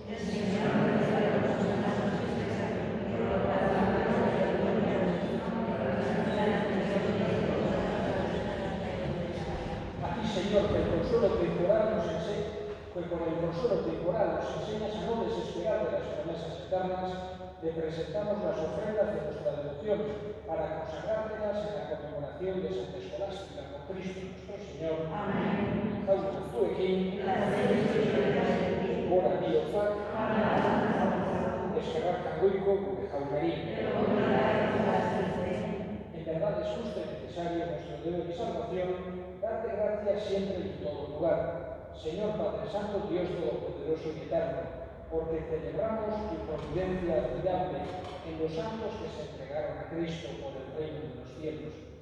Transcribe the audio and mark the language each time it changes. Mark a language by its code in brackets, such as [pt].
[es] A ti, Señor, que el consuelo temporal nos enseña, que por el consuelo temporal nos enseñas a no desesperar de las promesas eternas, le presentamos las ofrendas de nuestra devoción para consagrártelas en la conmemoración de Santa Escolástica con Cristo nuestro Señor. Amén. [eu] Jaume zuekin, gora bihotzak, eskerrak goiko gure jaunari. [es] En verdad es justo y necesario nuestro deber y salvación darte gracias siempre y en todo lugar, Señor Padre Santo, Dios Todopoderoso y Eterno, porque celebramos tu providencia admirable en los santos que se entregaron a Cristo por el reino de los cielos.